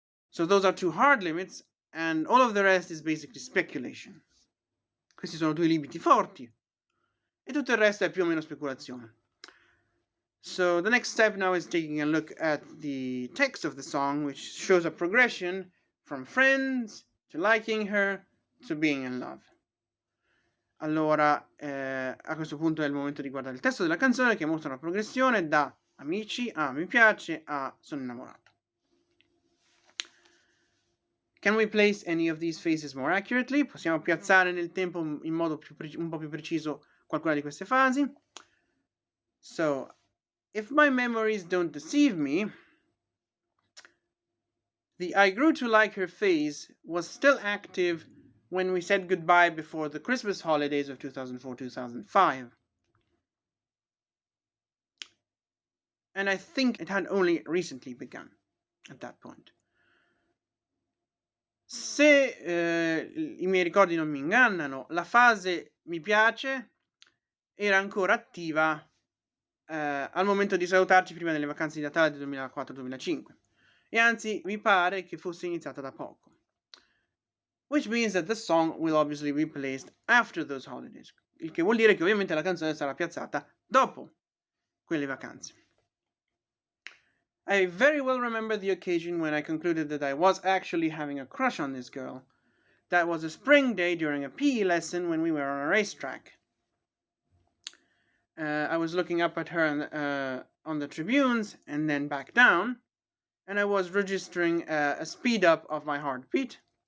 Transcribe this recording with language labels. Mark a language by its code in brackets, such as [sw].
[en] So those are 2 hard limits, and all of the rest is basically speculation. [it] Questi sono 2 limiti forti, e tutto il resto è più o meno speculazione. [en] So the next step now is taking a look at the text of the song, which shows a progression from friends to liking her to being in love. [it] Allora, a questo punto è il momento di guardare il testo della canzone, che mostra una progressione da amici, mi piace, sono innamorato. [en] Can we place any of these phases more accurately? [it] Possiamo piazzare nel tempo in modo un po' più preciso qualcuna di queste fasi. [en] So, if my memories don't deceive me, the I grew to like her phase was still active when we said goodbye before the Christmas holidays of 2004-2005. And I think it had only recently begun at that point. [it] Se i miei ricordi non mi ingannano, la fase mi piace era ancora attiva al momento di salutarci prima delle vacanze di Natale del 2004-2005 e anzi mi pare che fosse iniziata da poco. [en] Which means that the song will obviously be placed after those holidays, [it] il che vuol dire che ovviamente la canzone sarà piazzata dopo quelle vacanze. [en] I very well remember the occasion when I concluded that I was actually having a crush on this girl. That was a spring day during a PE lesson when we were on a racetrack. I was looking up at her on the tribunes and then back down, and I was registering a speed up of my heartbeat.